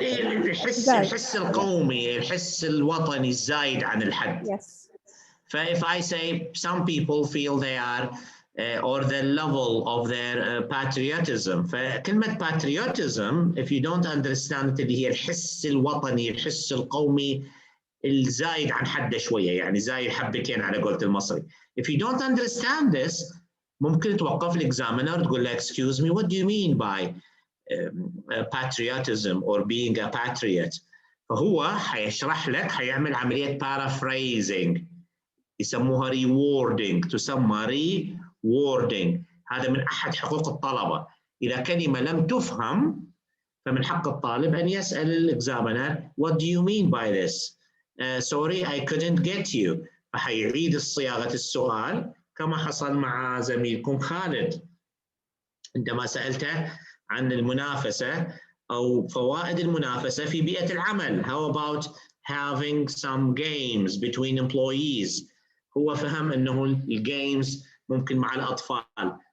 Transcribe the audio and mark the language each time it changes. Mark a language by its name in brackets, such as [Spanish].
[Arabic] الحس القومي، الحس الوطني الزايد عن الحد. [English] Yes. If I say some people feel they are or the level of their patriotism. [Arabic] فكلمة patriotism [English] if you don't understand [Arabic] اللي هي الحس الوطني، الحس القومي الزايد عن حده شوية، يعني زايد حبتين على قولة المصري. [English] If you don't understand this [Arabic] ممكن توقف الإكزامينر تقول له [English] excuse me, what do you mean by patriotism or being a patriot؟ [Arabic] فهو حيشرح لك، حيعمل عملية [English] paraphrasing يسموها rewarding، تسمى rewarding. [Arabic] هذا من أحد حقوق الطلبة. إذا كلمة لم تفهم فمن حق الطالب أن يسأل الإكزامينر [English] what do you mean by this؟ sorry I couldn't get you. [Arabic] فحيعيد صياغة السؤال كما حصل مع زميلكم خالد عندما سألته عن المنافسة أو فوائد المنافسة في بيئة العمل. [English] How about having some games between employees؟ [Arabic] هو فهم أنه الجيمز ممكن مع الأطفال.